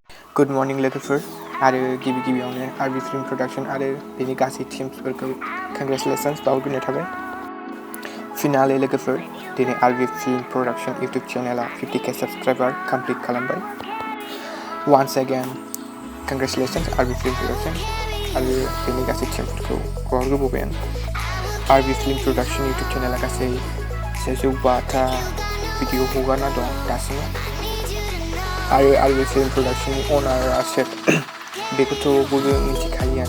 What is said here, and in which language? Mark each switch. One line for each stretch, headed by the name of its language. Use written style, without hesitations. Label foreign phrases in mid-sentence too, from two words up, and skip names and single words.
English: Good morning
Bodo: लोगोफोर आरो गिबियावनो आरबी फिल्म प्रडाक्शन आरो बेनि गासै टीम्सफोरखौ कंग्रेचुलेशंस बावहरनाय थाबाय। फिनाले लोगोफोर दिनै आरबी फिल्म प्रडाक्शन यूट्यूब चैनला 50k
English: subscriber complete
Bodo: खालामबाय।
English: Once again
Bodo: कंग्रेचुलेशंस आरबी फिल्म प्रडाक्शन आरो बेनि गासै टीम्सफोरखौ बावहरबाय आं। आरबी फिल्म प्रडाक्शन यूट्यूब चैनला गासै 105 भिडिअ हगारना दं दासिम। आरो आरबी फिल्म प्रडाक्शननि अनारा सोर बेखौथ' बयबो मिथिखायोआनो।